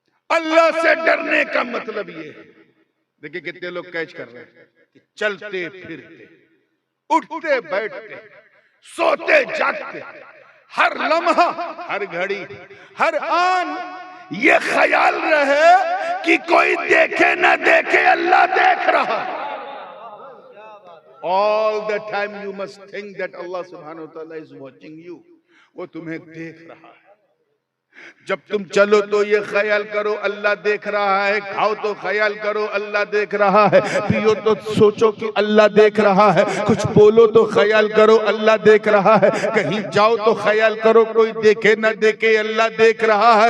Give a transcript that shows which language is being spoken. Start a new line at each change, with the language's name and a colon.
Hindi: अल्लाह से डरने का मतलब ये है, देखिए कितने लोग कैच कर रहे हैं कि चलते फिरते, उठते बैठते, सोते जागते, हर लम्हा, हर घड़ी, हर आन ये ख्याल रहे कि कोई देखे न देखे अल्लाह देख रहा।
English: All the time you must think that Allah
Arabic: subhanahu wa ta'ala
English: is watching you.
Hindi: वो तुम्हें देख रहा है। जब तुम चलो तो ये ख्याल करो अल्लाह देख रहा है, खाओ तो ख्याल करो अल्लाह देख रहा है, पियो तो सोचो कि अल्लाह देख रहा है, कुछ बोलो तो ख्याल करो अल्लाह देख रहा है, कहीं जाओ तो ख्याल करो कोई देखे ना देखे अल्लाह देख रहा है।